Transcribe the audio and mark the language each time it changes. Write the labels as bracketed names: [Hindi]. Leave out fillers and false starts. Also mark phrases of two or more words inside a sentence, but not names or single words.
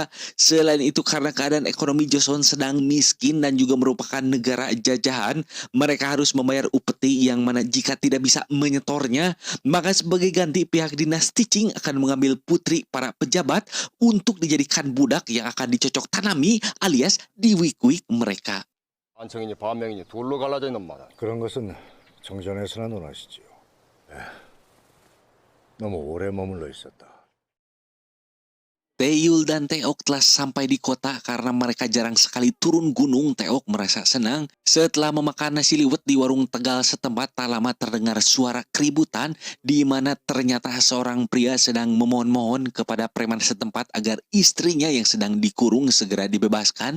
[Indonesian] Selain itu karena keadaan ekonomi Joseon sedang miskin dan juga merupakan negara jajahan, mereka harus membayar upeti yang mana jika tidak bisa menyetornya, maka sebagai ganti pihak dinasti Qing akan mengambil putri para pejabat untuk dijadikan budak yang akan dicocok tanami alias diwik-wik mereka. [Korean] 안청이니 반명이니 둘로 갈라져 있는 말은 그런 것은 정전에서나 논하시지요. 너무 오래 머물러 있었다. [Indonesian] Taeyul dan Taeok telah sampai di kota karena mereka jarang sekali turun gunung. Taeok merasa senang. Setelah memakan nasi liwet di warung Tegal setempat, tak lama terdengar suara keributan di mana ternyata seorang pria sedang memohon-mohon kepada preman setempat agar istrinya yang sedang dikurung segera dibebaskan.